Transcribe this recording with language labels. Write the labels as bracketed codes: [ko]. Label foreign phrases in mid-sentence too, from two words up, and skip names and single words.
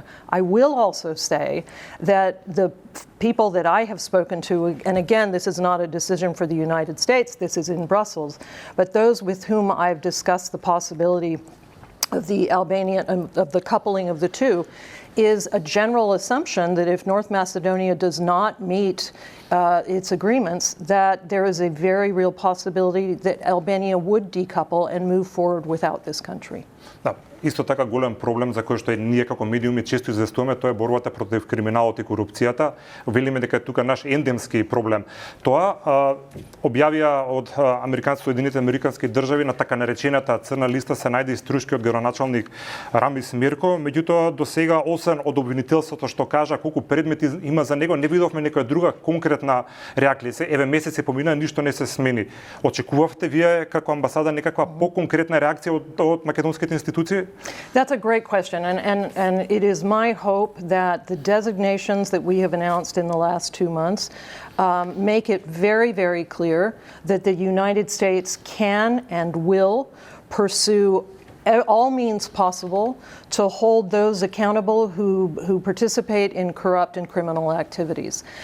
[en] I will also say that the people that I have spoken to, and again, this is not a decision for the United States, this is in Brussels, but those with whom I've discussed the possibility of the Albanian, of the coupling of the two, is a general assumption that if North Macedonia does not meet its agreements, that there is a very real possibility that Albania would decouple and move forward without this country. [mk] Да, исто така голем проблем за кој што ние како медиуми често известуваме, тоа е борбата против криминалот и корупцијата. Велиме дека е тука наш ендемски проблем. Тоа објавија од Соединетите американски држави на така наречената црна листа се најде струшкиот градоначалник Рамис Мерко, меѓутоа до сега освен од обвинителството што кажа колку предмети има за него, не видовме некоја друга конкретна реакција. Еве месеци помина, ништо не се смени. Очекувавте вие како амбасада некаква поконкретна реакција од македонските институции? [en] That's a great question, and it is my hope that the designations that we have announced in the last 2 months make it very, very clear that the United States can and will pursue all means possible to hold those accountable who participate in corrupt and criminal activities.